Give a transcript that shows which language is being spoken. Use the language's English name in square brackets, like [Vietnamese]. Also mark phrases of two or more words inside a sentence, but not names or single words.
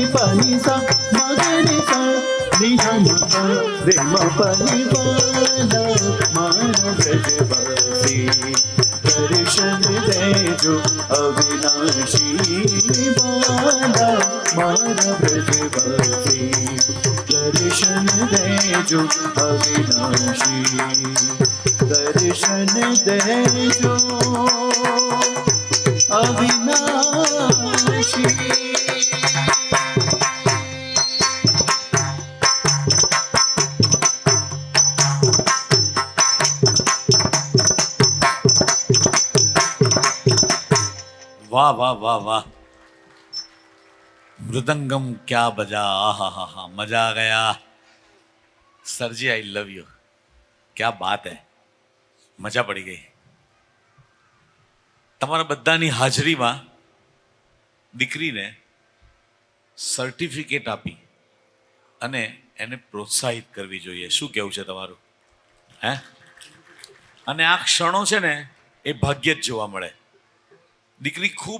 [Gujarati] પ ની સા મ ગ રે સા ની ધ મ પ રે મ પ ની વાલા મારા બ્રજવાસી દર્શન દેજો અવિનાશી વાલા મારા બ્રજવાસી દર્શન દેજો અવિનાશી દર્શન દેજો અવિનાશી [Hindi] वाह वाह वाह वाह मृदंगम क्या बजा आहा हा हा मजा आ गया सर जी [English] I love you [Hindi] क्या बात है [Gujarati] મજા પડી ગઈ તમારા બધાની હાજરીમાં દીકરીને સર્ટિફિકેટ આપી અને એને પ્રોત્સાહિત કરવી જોઈએ શું કહેવું છે તમારું હે અને આ ક્ષણો છે ને એ ભાગ્ય જ જોવા મળે દીકરી ખૂબ